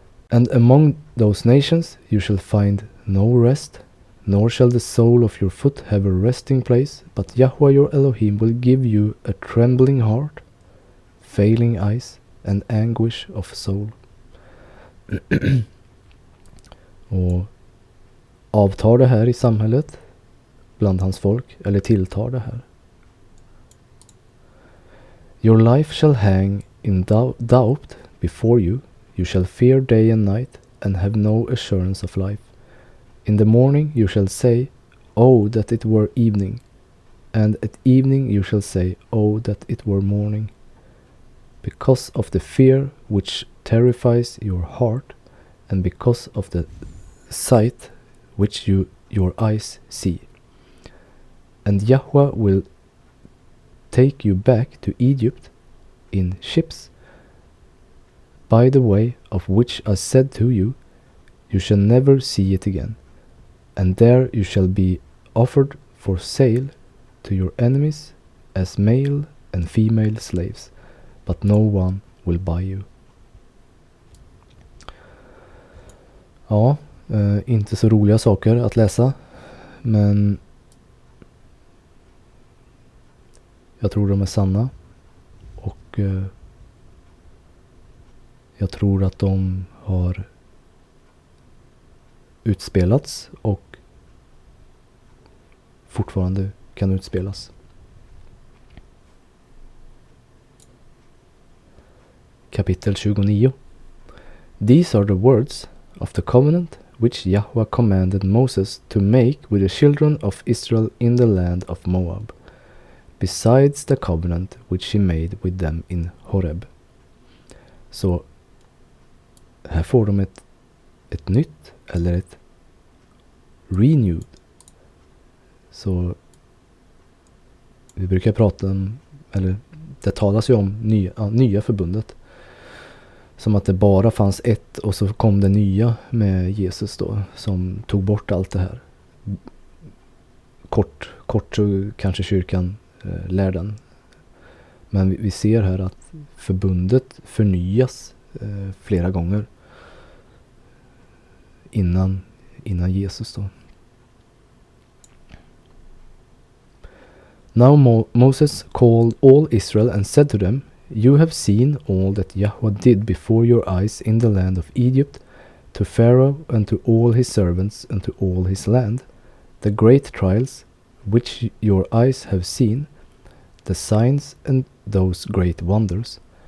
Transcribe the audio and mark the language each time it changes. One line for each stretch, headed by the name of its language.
English: And among those nations you shall find no rest, nor shall the sole of your foot have a resting place, but Yahweh your Elohim will give you a trembling heart, failing eyes, and anguish of soul.
Swedish: Och avtar det här i samhället bland hans folk, eller tilltar det här?
English: Your life shall hang in doubt before you. You shall fear day and night, and have no assurance of life. In the morning you shall say, Oh, that it were evening. And at evening you shall say, Oh, that it were morning. Because of the fear which terrifies your heart, and because of the sight which your eyes see. And Yahweh will take you back to Egypt in ships, by the way of which I said to you, You shall never see it again. And there you shall be offered for sale to your enemies as male and female slaves, but no one will buy you.
Swedish: Ja, inte så roliga saker att läsa, men jag tror de är sanna, och jag tror att de har utspelats och fortfarande kan utspelas. Kapitel 29.
English: These are the words of the covenant which Yahweh commanded Moses to make with the children of Israel in the land of Moab, besides the covenant which he made with them in Horeb.
Swedish: Så här får de ett nytt, eller ett renewed. Så vi brukar prata om, eller det talas ju om nya förbundet. Som att det bara fanns ett, och så kom det nya med Jesus då, som tog bort allt det här. Kort så kanske kyrkan lär den. Men vi ser här att förbundet förnyas flera gånger innan Jesus då.
English: Now Moses called all Israel and said to them, You have seen all that Yahweh did before your eyes in the land of Egypt, to Pharaoh and to all his servants and to all his land, the great trials which your eyes have seen, the signs and those great wonders.